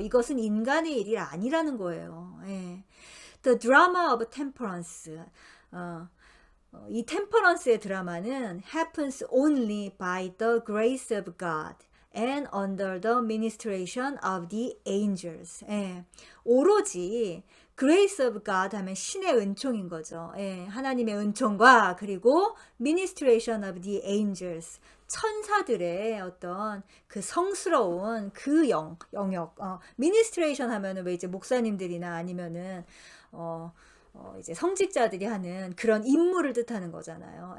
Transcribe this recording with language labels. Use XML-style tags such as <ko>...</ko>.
<ko>이것은 인간의 일이 아니라는 거예요. 예.</ko> <en>The drama of temperance.</en> <ko>이 템퍼런스의 드라마는</ko> <en>happens only by the grace of God and under the ministration of the angels.</en> <ko>예, 오로지</ko> <en>grace of God</en> <ko>하면 신의 은총인 거죠. 예, 하나님의 은총과 그리고</ko> <en>ministration of the angels,</en> <ko>천사들의 어떤 그 성스러운 그 영역. ministration 하면은 왜 이제 목사님들이나 아니면은 이제 성직자들이 하는 그런 임무를 뜻하는 거잖아요.</ko>